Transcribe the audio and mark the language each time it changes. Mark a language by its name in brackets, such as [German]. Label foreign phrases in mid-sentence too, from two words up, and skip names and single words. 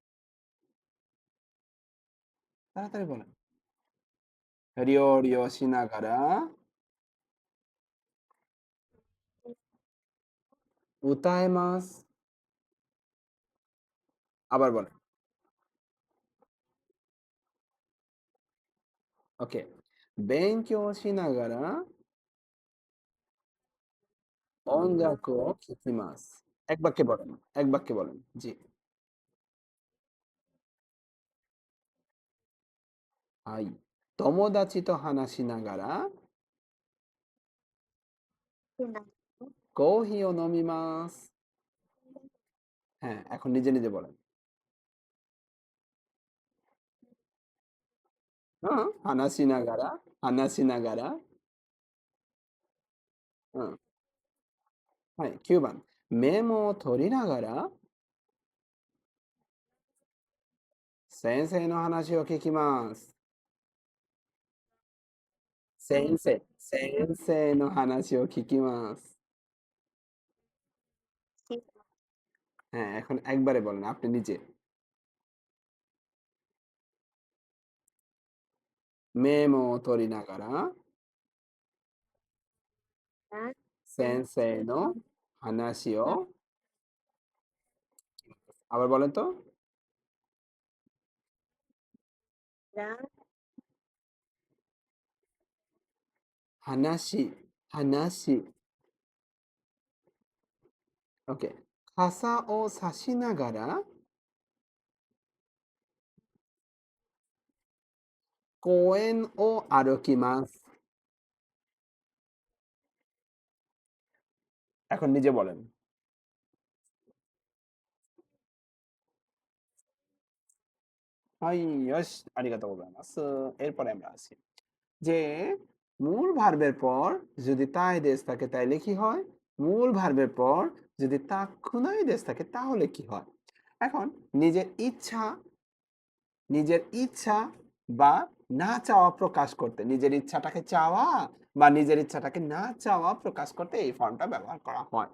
[Bangla] তাড়াতাড়ি বলেন। [Japanese] 料理しながら歌います. [Bangla] আবার বলেন। ওকে। [Japanese] 勉強しながら音楽を聴きます। [Bangla] এক বাক্যে বলেন। এক বাক্যে বলেন। জি। はい。 [Japanese] 友達と話しながらコーヒーを飲みます。 [Bangla] হ্যাঁ, এখন নিজে নিজে বলেন। হ্যাঁ, [Japanese] 話しながら、うん。はい、9番。メモを取りながら先生の話を聞きます。先生の話を聞きます。 [Bangla] হ্যাঁ, এখন একবারে বলেন আপনি নিজে। [Japanese] メモを取りながら先生の話を [Bangla] আবার বলেন তো। 話。ওকে। [Japanese] 傘を差しながら公園を歩きます। [Bangla] এখন নিজে বলেন। [Japanese] はい、よし、ありがとうございます。 [Bangla] এরপরে আমরা আসি যে মূল ভার্বের পর যদি [Japanese] たいです [Bangla] থাকে তাইলে কি হয়? মূল ভার্বের পর যদি [Japanese] たくないです [Bangla] থাকে তাহলে কি হয়? এখন নিজের ইচ্ছা নিজের ইচ্ছা বা না চাওয়া প্রকাশ করতে, নিজের ইচ্ছাটাকে চাওয়া বা নিজের ইচ্ছাটাকে না চাওয়া প্রকাশ করতে এই ফর্মটা ব্যবহার করা হয়।